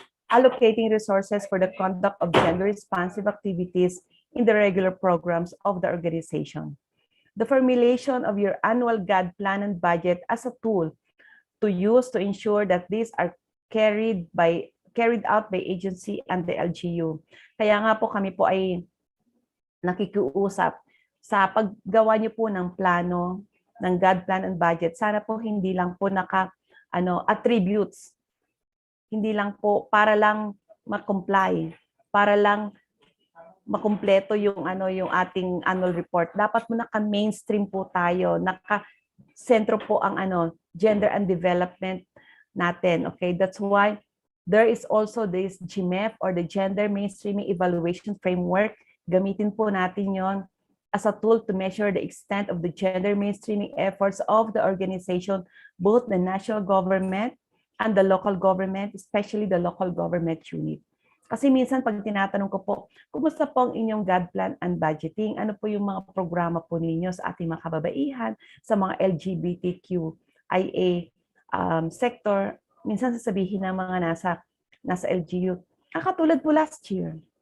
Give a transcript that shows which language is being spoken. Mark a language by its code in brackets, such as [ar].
[en] Allocating resources for the conduct of gender-responsive activities in the regular programs of the organization. The formulation of your annual GAD plan and budget as a tool to use to ensure that these are carried out by agency and the LGU. [tl] Kaya nga po kami po ay nakikiusap sa paggawa niyo po ng plano, ng GAD plan and budget. Sana po hindi lang po attributes. Hindi lang po para lang ma-comply, para lang makumpleto yung yung ating annual report, dapat mo naka-mainstream po tayo, naka-sentro po ang gender and development natin. [en] Okay, that's why there is also this GMEF or the Gender Mainstreaming Evaluation Framework. Gamitin po natin yon as a tool to measure the extent of the gender mainstreaming efforts of the organization, both the national government and the local government, especially the local government unit. [tl] Kasi minsan pag tinatanong ko po, kumusta po ang inyong God plan and budgeting? Ano po yung mga programa po ninyo sa ating mga kababaihan, sa mga LGBTQIA sector? Minsan sasabihin ng mga nasa LGU, katulad po last year.